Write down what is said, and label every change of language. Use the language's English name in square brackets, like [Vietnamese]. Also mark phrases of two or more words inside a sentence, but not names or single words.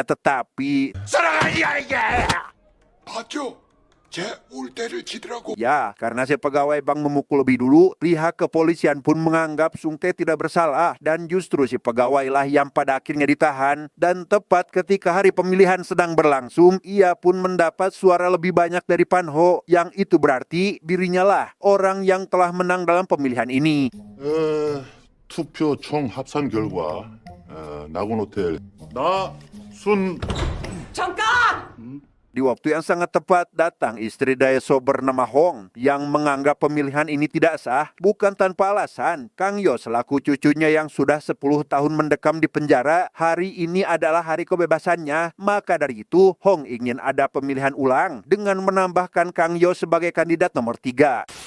[Indonesian] Tetapi ya, karena si pegawai bank memukul lebih dulu, pihak kepolisian pun menganggap Sung Tae tidak bersalah dan justru si pegawailah yang pada akhirnya ditahan. Dan tepat ketika hari pemilihan sedang berlangsung, ia pun mendapat suara lebih banyak dari Pan Ho, yang itu berarti dirinya lah orang yang telah menang dalam pemilihan ini. [Korean] 투표 총 합산 결과 나곤호텔 나순. 잠깐! [Indonesian] Di waktu yang sangat tepat datang istri Daeseo bernama Hong yang menganggap pemilihan ini tidak sah. Bukan tanpa alasan, Kang Yo selaku cucunya yang sudah 10 tahun mendekam di penjara, hari ini adalah hari kebebasannya. Maka dari itu Hong ingin ada pemilihan ulang dengan menambahkan Kang Yo sebagai kandidat nomor 3.